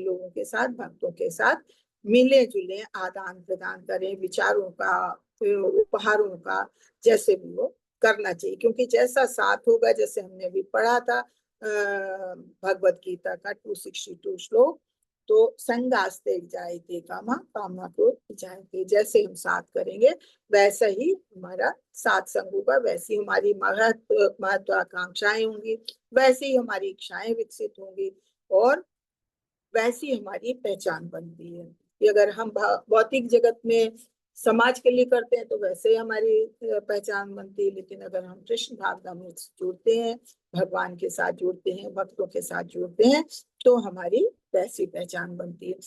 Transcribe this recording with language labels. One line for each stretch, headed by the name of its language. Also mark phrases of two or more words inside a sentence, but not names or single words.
Hindi: लोगों के साथ, भक्तों के साथ मिले जुले, आदान प्रदान करें, विचारों का, उपहारों का, जैसे भी वो करना चाहिए। क्योंकि जैसा साथ होगा, जैसे हमने अभी पढ़ा था भगवत गीता का 262 श्लोक, तो
Sanskrit: संगास्ते जायते कामा,
Hindi: कामना को जायते। जैसे हम साथ करेंगे वैसा ही हमारा साथ संग होगा, वैसी हमारी महत्वाकांक्षाएं होंगी, वैसे ही हमारी इच्छाएं विकसित होंगी और वैसी हमारी पहचान बनती है। कि अगर हम भौतिक जगत में समाज के लिए करते हैं तो वैसे ही हमारी पहचान बनती है, लेकिन अगर हम कृष्ण भावना में जुड़ते हैं, भगवान के साथ जुड़ते हैं, भक्तों के साथ जुड़ते हैं, तो हमारी वैसी पहचान बनती है।